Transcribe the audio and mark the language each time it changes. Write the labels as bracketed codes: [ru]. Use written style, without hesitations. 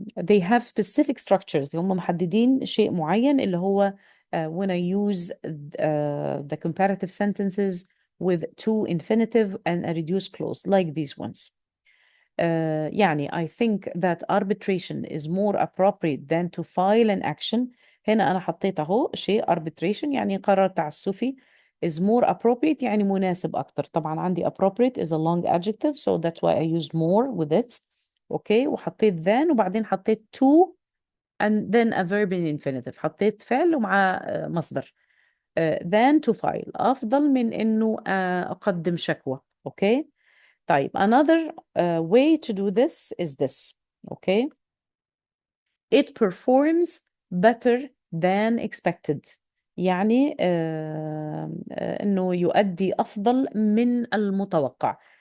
[en] They have specific structures. [ar] هم محددين شيء معين اللي هو [en] when I use the comparative sentences with to infinitive and a reduced clause like these ones. يعني I think that arbitration is more appropriate than to file an action. [ar] هنا أنا حطيت أهو شيء arbitration يعني قرار تعسفي [en] is more appropriate [ar] يعني مناسب أكتر. طبعا عندي [en] appropriate is a long adjective so that's why I used more with it. [ar] أوكي وحطيت [en] than [ar] وبعدين حطيت [en] to and then a verb in infinitive. [ar] حطيت فعل ومع مصدر. [en] than to file [ar] أفضل من إنه أقدم شكوى. أوكي طيب [en] another way to do this is this. Okay, it performs better than expected [ar] يعني إنه يؤدي أفضل من المتوقع.